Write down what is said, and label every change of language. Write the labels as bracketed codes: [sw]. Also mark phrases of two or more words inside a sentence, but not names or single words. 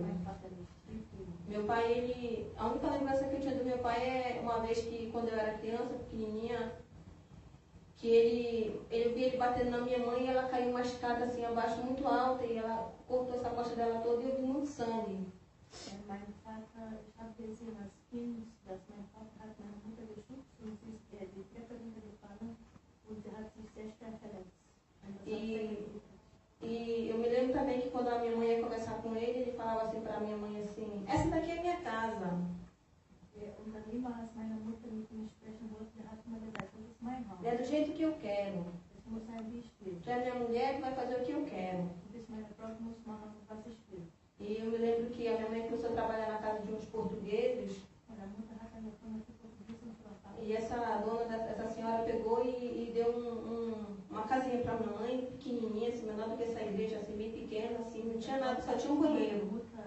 [pt] Meu pai, a única lembrança que eu tinha do meu pai é uma vez que, quando eu era criança, pequenininha, que eu vi ele batendo na minha mãe e ela caiu uma escada assim abaixo, muito alta, e ela cortou essa costa dela toda e eu vi muito sangue. [de] Mein Vater, ich habe gesehen als Kind, dass mein Vater hat meine Mutter geschubst und sie ist die Treppe runtergefallen und sie hat sich sehr schwer verletzt. [pt] E eu me lembro também que quando a minha mãe ia conversar com ele falava assim para a minha mãe assim, essa daqui é minha casa. [de] Und dann immer, als meine Mutter mit ihm sprechen wollte, hat immer gesagt, das ist mein Haus. [pt] É do jeito que eu quero. [de] Das muss sein, wie ich will. [pt] Tu é minha mulher, tu vai fazer o que eu quero. [de] Du bist meine Frau, du musst machen, was ich will. [pt] E eu me lembro que a minha mãe começou a trabalhar na casa de uns portugueses. E essa dona, essa senhora pegou e deu uma casinha para a minha mãe, pequenininha, assim, menor do que essa igreja, assim, bem pequena, assim, não tinha nada, só tinha um banheiro.